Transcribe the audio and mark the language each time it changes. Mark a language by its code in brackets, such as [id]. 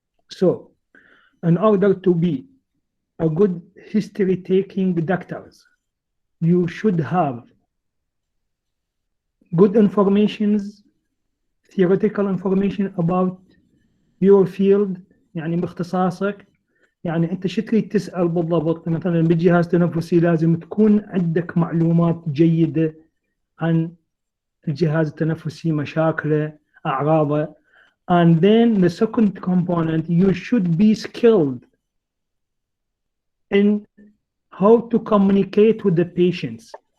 [en] So, in order to be a good history-taking doctors, you should have good informations, theoretical information about your field، [ar] يعني باختصاصك، يعني أنت شو تريد تسأل بالضبط. مثلا بالجهاز التنفسي لازم تكون عندك معلومات جيدة عن الجهاز التنفسي، مشاكله، أعراضه. [en] And then the second component, you should be skilled in how to communicate with the patients.